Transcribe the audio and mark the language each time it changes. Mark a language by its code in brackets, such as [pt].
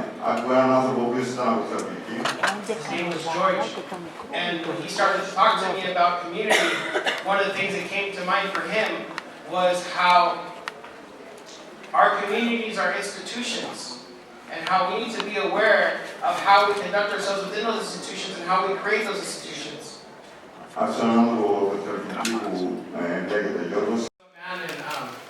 [el] Άκουγα έναν άνθρωπο ο οποίος ήταν από τη Θεσσαλονίκη. [en] his name was George, and when he started to talk to me about community, one of the things that came to mind for him was how our communities are institutions, and how we need to be aware of how we conduct ourselves within those institutions and how we create those institutions. [el] Άκουσα έναν άνθρωπο από τη Θεσσαλονίκη που λέγεται Γιώργος.